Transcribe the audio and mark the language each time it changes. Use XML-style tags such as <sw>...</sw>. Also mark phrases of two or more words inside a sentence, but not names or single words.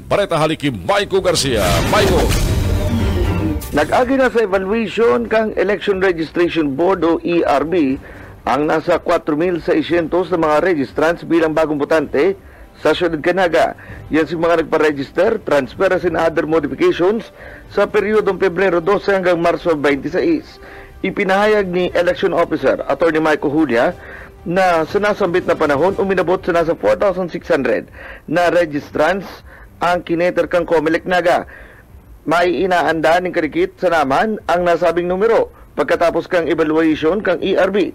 <bik>Bareta hali ki Maiko Garcia. Maiko. Nag-agi na sa evaluation kang Election Registration Board o ERB ang nasa 4,600 na mga registrants bilang bagong butante sa Syudad Canaga. Yan si mga nagpa-register,</bik> <en>transparency and other modifications</en> <bik>sa peryodong Pebrero 12 hanggang Marso 26. Ipinahayag ni Election Officer Atty. Michael Julia na sa nasambit na panahon uminabot sa nasa 4,600 na registrants ang kineter kang Comelec Naga. Maiinaanda ng karikit sa naman ang nasabing numero pagkatapos kang evaluation kang ERB.</bik>